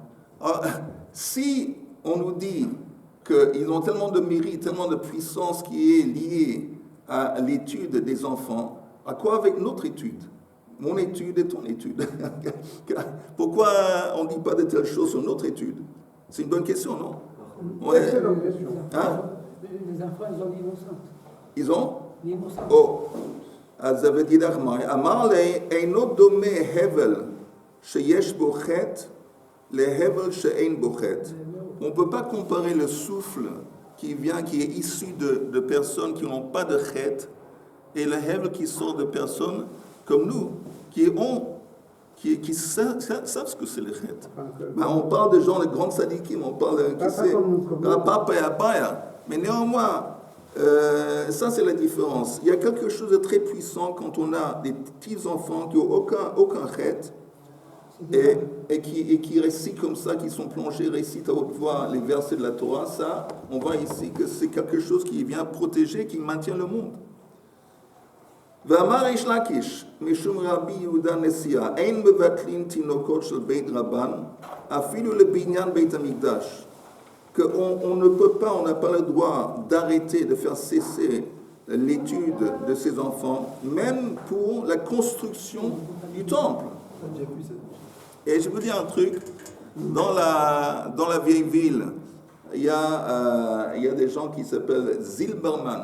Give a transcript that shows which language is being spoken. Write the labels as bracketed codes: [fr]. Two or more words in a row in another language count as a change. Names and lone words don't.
[fr] Si on nous dit qu'ils ont tellement de mérite, tellement de puissance qui est liée à l'étude des enfants, à quoi avec notre étude? Mon étude est ton étude. Pourquoi on ne dit pas de telles choses sur notre étude? C'est une bonne question, non? Ouais. Excellente question. Hein? Les enfants, ils ont l'innocence. Ils ont? L'innocence. Oh. [he] אז זה ותדע חמי, אמר לי, אינו דומה הבל שיש בו חטא להבל שאין בו חטא. [fr] On ne peut pas comparer le souffle qui est issu de personnes qui n'ont pas de chet et le hevel qui sort de personnes comme nous, qui savent ce que c'est le chet. Ben, on parle de gens, les grands sadikim, on parle de qui c'est, papa et apaya. Mais néanmoins, ça c'est la différence. Il y a quelque chose de très puissant quand on a des petits enfants qui n'ont aucun chet et qui récitent comme ça, qui sont plongés, récitent à haute voix les versets de la Torah. Ça, on voit ici que c'est quelque chose qui vient protéger, qui maintient le monde. [he] ואמר איש לקיש, משום רבי יהודה נשיאה, אין מבטלים תינוקות של בית רבן, אפילו לבניין בית המקדש. [fr] Qu'on ne peut pas, on n'a pas le droit d'arrêter, de faire cesser l'étude de ces enfants, même pour la construction du temple. Et je vous dis un truc, dans la vieille ville, il y a des gens qui s'appellent Zilberman.